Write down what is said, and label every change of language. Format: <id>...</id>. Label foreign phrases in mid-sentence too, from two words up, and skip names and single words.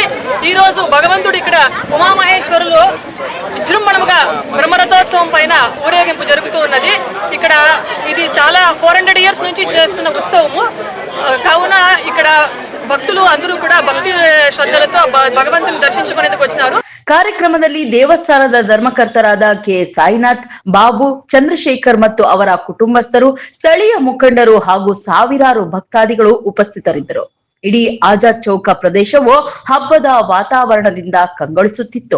<te>ఈరోజు భగవంతుడు ఇక్కడ ఉమామహేశ్వరులు విజృంభణముగా బ్రహ్మరథోత్సవం పైన ఊరేగింపు జరుగుతూ ఉన్నది. ఇక్కడ ఇది చాలా 400 years నుంచి చేస్తున్న ఉత్సవము. కావున ఇక్కడ భక్తులు అందరూ కూడా భక్తి శ్రద్ధలతో భగవంతుని దర్శించుకునేందుకు వచ్చినారు.</te> <kn>ಕಾರ್ಯಕ್ರಮದಲ್ಲಿ ದೇವಸ್ಥಾನದ ಧರ್ಮಕರ್ತರಾದ ಕೆ ಸಾಯಿನಾಥ್, ಬಾಬು, ಚಂದ್ರಶೇಖರ್ ಮತ್ತು ಅವರ ಕುಟುಂಬಸ್ಥರು, ಸ್ಥಳೀಯ ಮುಖಂಡರು ಹಾಗೂ ಸಾವಿರಾರು ಭಕ್ತಾದಿಗಳು ಉಪಸ್ಥಿತರಿದ್ದರು. ಇಡೀ ಆಜಾದ್ ಚೌಕ ಪ್ರದೇಶವು ಹಬ್ಬದ ವಾತಾವರಣದಿಂದ ಕಂಗೊಳಿಸುತ್ತಿತ್ತು.</kn>